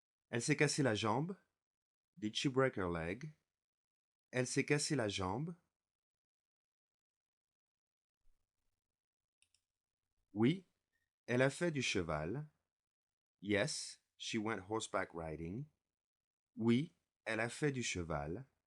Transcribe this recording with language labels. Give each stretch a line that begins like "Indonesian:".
French: Elle s'est cassé la jambe.
English: Did she break her leg?
French: Elle s'est cassé la jambe. Oui, elle a fait du cheval.
English: Yes, she went horseback riding.
French: Oui, elle a fait du cheval.